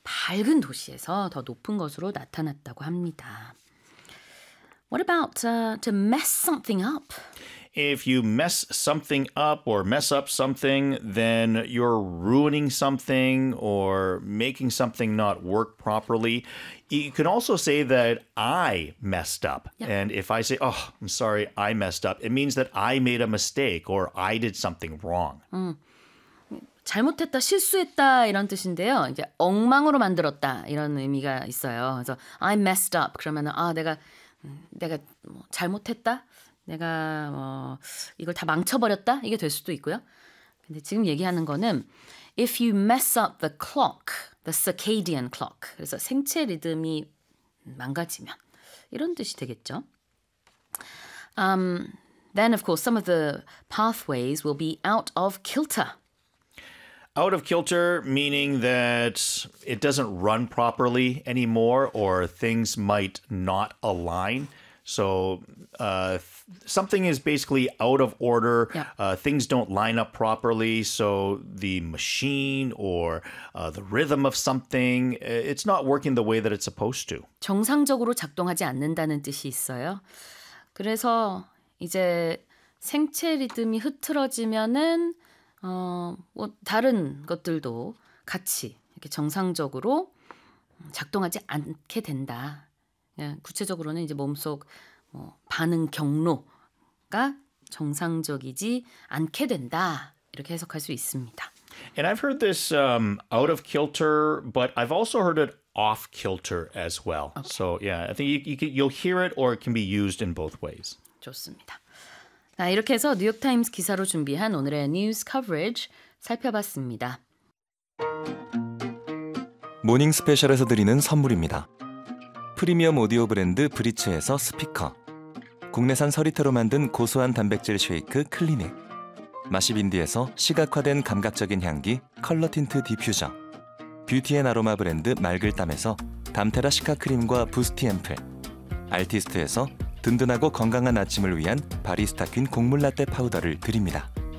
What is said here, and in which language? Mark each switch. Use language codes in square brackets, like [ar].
[ko] 밝은 도시에서 더 높은 것으로 나타났다고 합니다. [en] What about to mess something up? If you mess something up or mess up something, then you're ruining something or making something not work properly. You can also say that I messed up. Yep. And if I say, oh, I'm sorry, I messed up, it means that I made a mistake or I did something wrong. [ko] 잘못했다, 실수했다 이런 뜻인데요. 이제 엉망으로 만들었다 이런 의미가 있어요. 그래서 [en] I messed up [ko] 그러면 아 내가 뭐 잘못했다, 내가 뭐 이걸 다 망쳐버렸다 이게 될 수도 있고요. 근데 지금 얘기하는 거는 [en] if you mess up the clock, the circadian clock, [ko] 그래서 생체 리듬이 망가지면 이런 뜻이 되겠죠. [en] Then of course some of the pathways will be out of kilter. Out of kilter, meaning that it doesn't run properly anymore or things might not align. So something is basically out of order. Yeah. Things don't line up properly. So the machine or the rhythm of something, it's not working the way that it's supposed to. [ko] 정상적으로 작동하지 않는다는 뜻이 있어요. 그래서 이제 생체 리듬이 흐트러지면은 뭐 다른 것들도 같이 이렇게 정상적으로 작동하지 않게 된다. 구체적으로는 이제 몸속 뭐 반응 경로가 정상적이지 않게 된다. 이렇게 해석할 수 있습니다. [en] And I've heard this out of kilter, but I've also heard it off kilter as well. Okay. So yeah, I think you'll hear it or it can be used in both ways. [ko] 좋습니다. 자, 이렇게 해서 뉴욕타임스 기사로 준비한 오늘의 뉴스 커버리지 살펴봤습니다. 모닝 스페셜에서 드리는 선물입니다. 프리미엄 오디오 브랜드 브리츠에서 스피커, 국내산 서리태로 만든 고소한 단백질 쉐이크 클리닉, 마시빈디에서 시각화된 감각적인 향기 컬러 틴트 디퓨저, 뷰티 앤 아로마 브랜드 말글담에서 담테라 시카 크림과 부스티 앰플, 알티스트에서 든든하고 건강한 아침을 위한 바리스타 퀸 곡물 라떼 파우더를 드립니다.